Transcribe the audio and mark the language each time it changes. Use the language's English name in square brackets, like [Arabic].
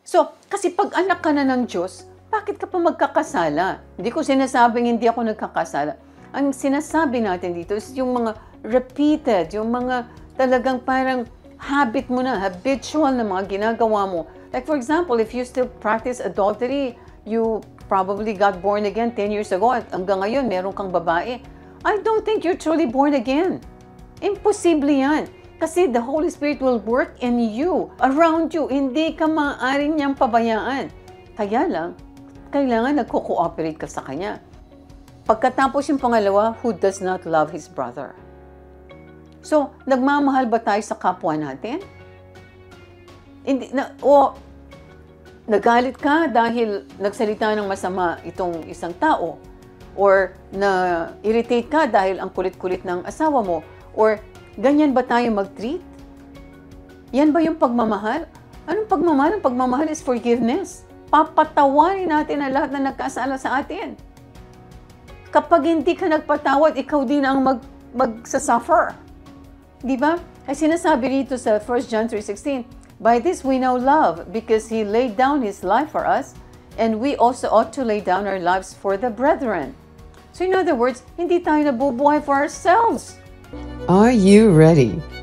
[Filipino] So, kasi pag anak ka na ng Diyos, bakit ka pa magkakasala? Hindi ko sinasabing hindi ako nagkakasala. Ang sinasabi natin dito is yung mga repeated, yung mga talagang parang habit mo na, habitual na mga ginagawa mo. [English] Like for example, if you still practice adultery, you probably got born again 10 years ago [Filipino] at hanggang ngayon meron kang babae. [English] I don't think you're truly born again. [Filipino] Imposible yan. [English] Kasi the Holy Spirit will work in you, around you. [Filipino] Hindi ka maaaring niyang pabayaan. Kaya lang, kailangan nagko-cooperate ka sa Kanya. Pagkatapos yung pangalawa, [English] who does not love his brother? [Filipino] So, nagmamahal ba tayo sa kapwa natin? Hindi, o nagalit ka dahil nagsalita ng masama itong isang tao? Or na-irritate ka dahil ang kulit-kulit ng asawa mo? Or ganyan ba tayo mag-treat? Yan ba yung pagmamahal? Anong pagmamahal? Ang pagmamahal is forgiveness. Papatawarin natin ang lahat na nagkasala sa atin. Kapag hindi ka nagpatawad, ikaw din ang magsasuffer. Di ba? Ay sinasabi rito sa [English] 1 John 3:16, by this we know love, because He laid down His life for us, and we also ought to lay down our lives for the brethren. So in other words, [Filipino] hindi tayo nabubuhay [English] for ourselves. Are you ready?